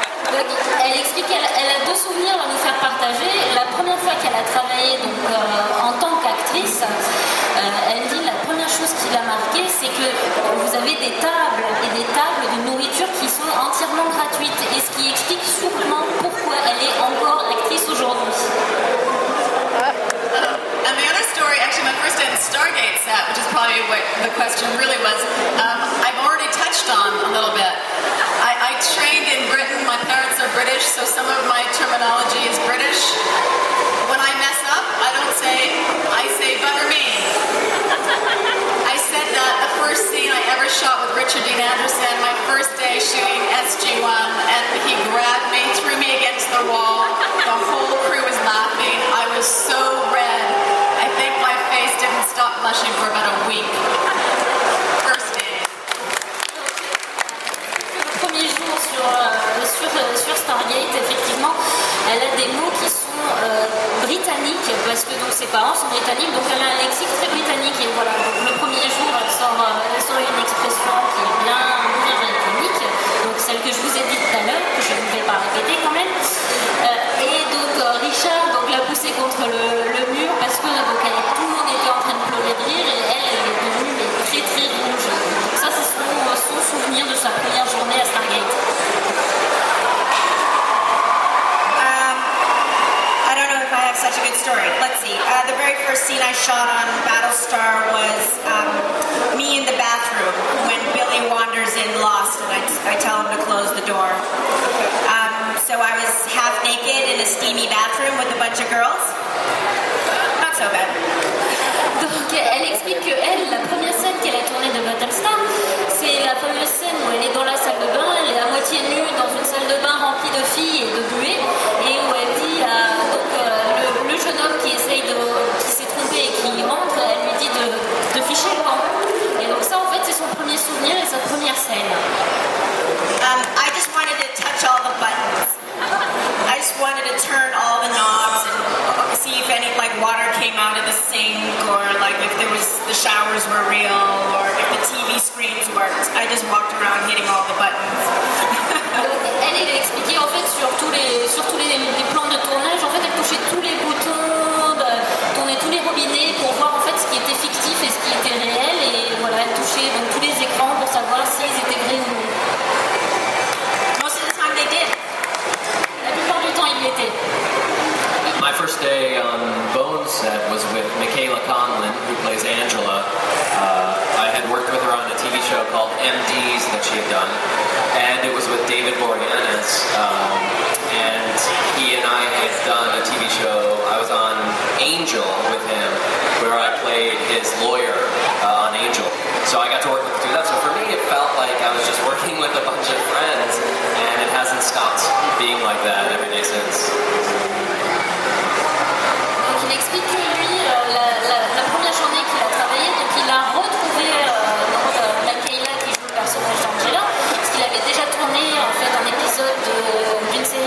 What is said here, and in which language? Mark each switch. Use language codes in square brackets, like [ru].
[fr] Donc, elle explique qu'elle a deux souvenirs à nous faire partager. La première fois qu'elle a travaillé donc, en tant qu'actrice, elle dit la première chose qui l'a marquée, c'est que vous avez des tables et des tables de nourriture qui sont entièrement gratuites. Et ce qui explique sûrement pourquoi elle est encore actrice aujourd'hui. [en] And the other story, actually my first day on the Stargate set, which is probably what the question really was, I've already touched on a little bit. I trained in Britain, my parents are British, so some of my terminology is British. When I mess up, I say butter me. I said that the first scene I ever shot with Richard Dean Anderson, my first day shooting SG-1, and he grabbed me, threw me against the wall. The whole crew was laughing. I was so red. I think my face didn't stop blushing for about a week. First day. [fr] Le premier jour sur Stargate, effectivement, elle a des mots qui sont britanniques, parce que donc, ses parents sont britanniques, donc elle a un lexique très britannique. Et voilà, donc, le premier jour, elle sort une expression qui est bien britannique, donc celle que je vous ai dit tout à l'heure, que je ne vais pas répéter quand même. Et donc Richard l'a poussée contre le mur, parce que donc, tout le monde était en train de pleurer de rire, et elle est devenue très très rouge. Donc ça, c'est son souvenir de sa première journée à Stargate. [en] I don't know if I have such a good story. Let's see. The very first scene I shot on Battlestar was me in the bathroom when Billy wanders in Lost, and I tell him to close the door. So I was half naked in a steamy bathroom with a bunch of girls. Not so bad. [fr] Donc elle explique que la première scène qu'elle a tournée de Battlestar, c'est la fameuse scène où elle est dans la salle de bain, elle est à moitié nue dans une salle de bain remplie de filles et de buées, et où elle dit le jeune homme qui s'est trompé et qui rentre, elle lui dit de ficher le camp. Et donc ça en fait c'est son premier souvenir et sa première scène. [en] I just wanted to touch all the buttons. I just wanted to turn all the knobs and see if any water came out of the sink, or if the showers were real, or if the TV screens worked. I just walked around hitting all the buttons. [fr] Elle a expliqué en fait sur tous les plans de tournage, en fait elle touchait tous les boutons, tournait tous les robinets pour voir en fait ce qui était fictif et ce qui était réel, et voilà, elle touchait donc tous les écrans pour savoir s'ils étaient vrais ou non. [en] Most of the time they did. [fr] La plupart du temps ils l'étaient. [en] My first day on Bones set was with Michaela Conlon, who plays Angela. I had worked with her on a TV show called MDs that she had done, and it was with David Boreanaz. And he and I had done a TV show. I was on Angel with him, where I played his lawyer on Angel. So I got to work with through that. So for me, it felt like I was just working with a bunch of friends, and it hasn't stopped being like that every day since. [fr] Donc il explique que lui, la première journée qu'il a travaillé, donc il a retrouvé Michaela qui joue le personnage d'Angela, parce qu'il avait déjà tourné en fait un épisode d'une